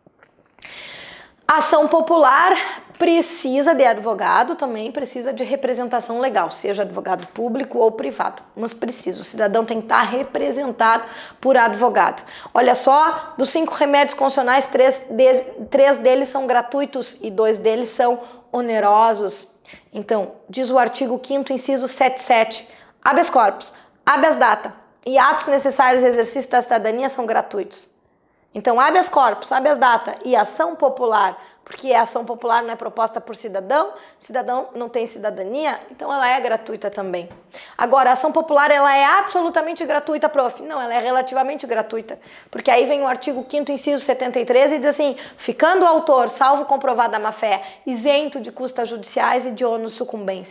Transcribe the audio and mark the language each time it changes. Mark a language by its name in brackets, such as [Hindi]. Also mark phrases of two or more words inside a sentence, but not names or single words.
[Portuguese] A ação popular precisa de advogado, também precisa de representação legal, seja advogado público ou privado, mas precisa, o cidadão tem que estar representado por advogado. Olha só, dos 5 remédios constitucionais, 3 deles são gratuitos e 2 deles são onerosos. Então, diz o artigo 5º, inciso 77, [Latin] habeas corpus, habeas data [Portuguese] e atos necessários ao exercício da cidadania são gratuitos. Então, [Latin] habeas corpus, habeas data [Portuguese] e ação popular, porque a ação popular não é proposta por cidadão, cidadão não tem cidadania, então ela é gratuita também. Agora, a ação popular, ela é absolutamente gratuita, prof? Não, ela é relativamente gratuita, porque aí vem o artigo 5º, inciso 73 e diz assim, ficando o autor, salvo comprovada a má-fé, isento de custas judiciais e de ônus sucumbência.